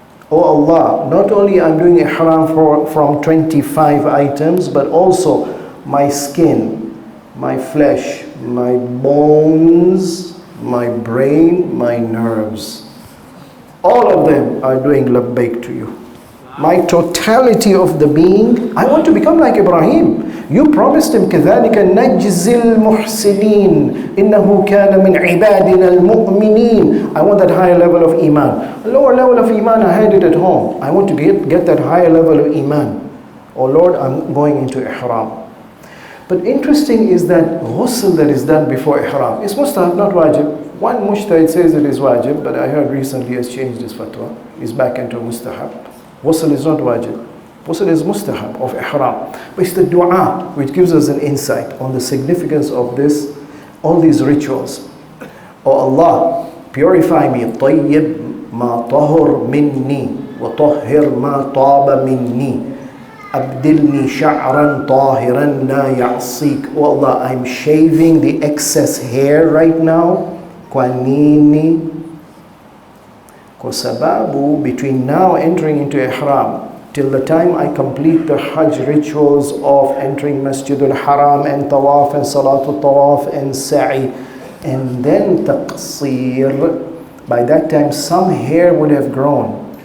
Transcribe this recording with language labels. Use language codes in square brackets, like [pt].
[en] Oh Allah, not only I'm doing ihram from 25 items, but also my skin, my flesh, my bones, my brain, my nerves. All of them are doing labbaik to you. My totality of the being, I want to become like Ibrahim. You promised him, [ar] كَذَلِكَ نَجْزِي الْمُحْسِنِينَ إِنَّهُ كَانَ مِنْ عِبَادِنَا الْمُؤْمِنِينَ. [en] I want that higher level of iman. A lower level of iman, I had it at home. I want to get that higher level of iman. Oh Lord, I'm going into ihram. But interesting is that ghusl that is done before ihram is mustahab, not wajib. One mujtahid says it is wajib, but I heard recently he has changed his fatwa. He's back into mustahab. Ghusl is not wajib. Ghusl is mustahab of ihram. But it's the dua which gives us an insight on the significance of this, all these rituals. Oh Allah, purify me. [ar] طيب ما طهر مني وطهر ما طاب مني. أبدلني شعرا طاهرا لا يعصيك. [en] Oh Allah, I'm shaving the excess hair right now. [sw] Kwanini. Kwa sababu, [en] between now entering into ihram, till the time I complete the Hajj rituals of entering Masjidul Haram and Tawaf and Salatul Tawaf and Sa'i, and then Taqsir, by that time some hair would have grown.